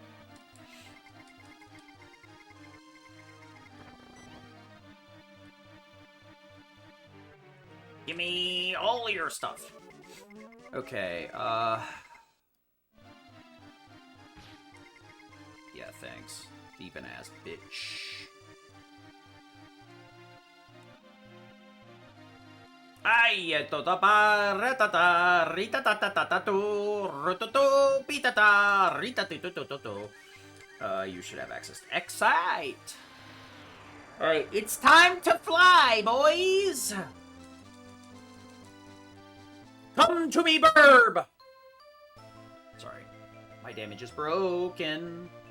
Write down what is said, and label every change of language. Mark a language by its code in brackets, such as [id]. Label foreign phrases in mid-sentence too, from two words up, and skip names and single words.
[en] Give me all your stuff. Okay, yeah, thanks. Thieving ass bitch. Ay, tota pa ratata rita ta ta ta ta tu rototo pitata rita tu tu tu tu. You should have access to Excite. Alright, it's time to fly, boys! Come to me, burb! Sorry. My damage is broken.